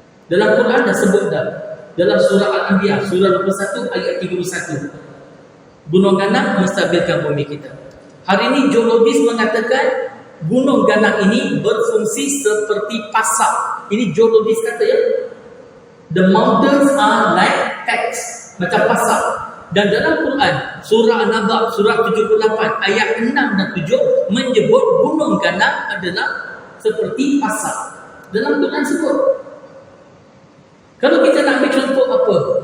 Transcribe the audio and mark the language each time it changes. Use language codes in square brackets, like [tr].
[ms] Dalam Quran dah sebut dah. Dalam surah Al-Anbiya, surah 21 ayat 31. Gunung ganang menstabilkan bumi kita. Hari ini geologis mengatakan gunung ganang ini berfungsi seperti pasak. Ini geologis kata ya. [en] The mountains are like packs, macam pasak. [ms] Dan dalam Quran, surah An-Naba, surah 78, ayat 6 dan 7 menyebut gunung ganang adalah seperti pasak. dalam Quran sebut. Kalau kita nak ambil contoh apa?